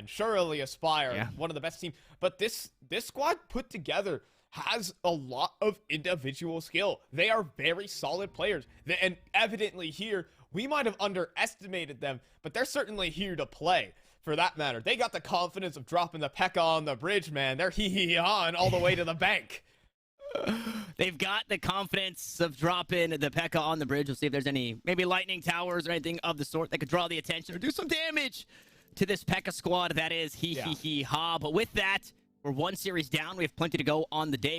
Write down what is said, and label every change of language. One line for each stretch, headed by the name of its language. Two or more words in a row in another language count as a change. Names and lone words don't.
English: Surely Aspire, one of the best teams. But this squad put together has a lot of individual skill. They are very solid players. And evidently here, we might have underestimated them, but they're certainly here to play. For that matter, they got the confidence of dropping the P.E.K.K.A on the bridge, man. They're hee-hee-hawing all the way to the bank. They've got the confidence of dropping the P.E.K.K.A on the bridge. We'll see if there's any, maybe lightning towers or anything of the sort that could draw the attention or do some damage to this P.E.K.K.A squad. That is ha. But with that, we're one series down. We have plenty to go on the day.